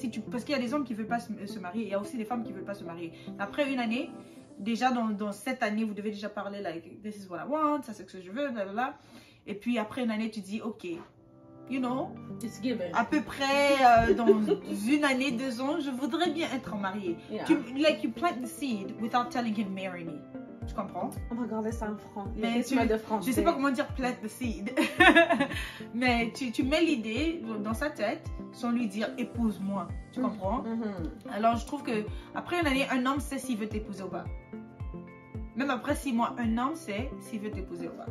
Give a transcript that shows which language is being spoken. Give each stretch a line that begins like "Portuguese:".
French: Parce qu'il y a des hommes qui veulent pas se marier. Il y a aussi des femmes qui veulent pas se marier. Après une année, déjà dans cette année, vous devez déjà parler,
English: like, this is what I want,
French: ça c'est ce que je veux, blablabla. Et puis après une année, tu dis, ok.
English: You know, it's given.
French: À peu près dans une année, 2 ans, je voudrais bien être mariée.
English: Yeah. You plant the seed without telling him marry me.
French: Tu comprends? On va regarder ça en français. Mais je sais pas comment dire
English: plant the seed.
French: Mais tu mets l'idée dans sa tête sans lui dire épouse-moi. Tu comprends? Alors je trouve que après une année, un homme sait s'il veut t'épouser ou pas. Même après 6 mois, un homme sait s'il veut t'épouser ou pas.